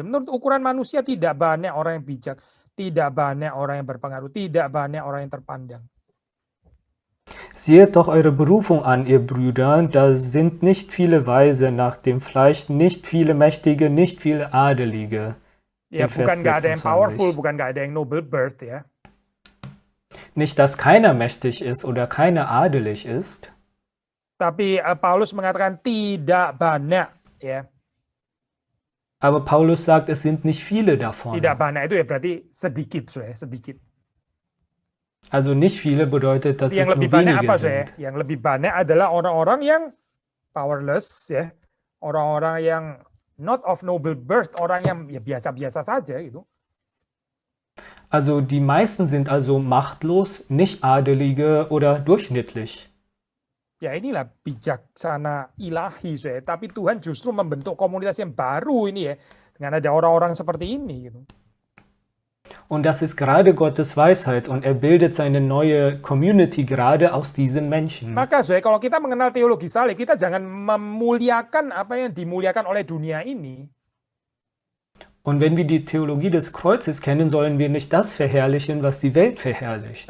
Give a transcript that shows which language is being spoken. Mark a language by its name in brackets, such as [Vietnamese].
[Indonesian] Menurut ukuran manusia tidak banyak orang yang bijak, tidak banyak orang yang berpengaruh, tidak banyak orang yang terpandang. [German] Seht doch eure Berufung an, ihr Brüder, da sind nicht viele Weise nach dem Fleisch, nicht viele Mächtige, nicht viele Adelige. [Indonesian] Ya, bukan nggak ada yang powerful, bukan nggak ada yang [English] noble birth [Indonesian] ya. [German] Nicht, dass keiner mächtig ist oder keiner adelig ist. [Indonesian] Tapi Paulus mengatakan tidak banyak ya. [German] Aber Paulus sagt, es sind nicht viele davon. [Indonesian] Tidak banyak itu ya berarti sedikit so ya, sedikit. [German] Also nicht viele bedeutet, dass es nur wenige sind. [Indonesian] Yang lebih banyak adalah orang-orang yang powerless ya, orang-orang yang [English] not of noble birth, [Indonesian] orang yang ya biasa-biasa saja gitu. [German] Also die meisten sind also machtlos, nicht adelige oder durchschnittlich. [Indonesian] Ya inilah bijaksana ilahi so ya, tapi Tuhan justru membentuk komunitas yang baru ini ya, dengan ada orang-orang seperti ini gitu. [German] Und das ist gerade Gottes Weisheit und er bildet seine neue Community gerade aus diesen Menschen. [Indonesian] Maka kalau kita mengenal teologi salib, kita jangan memuliakan apa yang dimuliakan oleh dunia ini. [German] Und wenn wir die Theologie des Kreuzes kennen, sollen wir nicht das verherrlichen, was die Welt verherrlicht.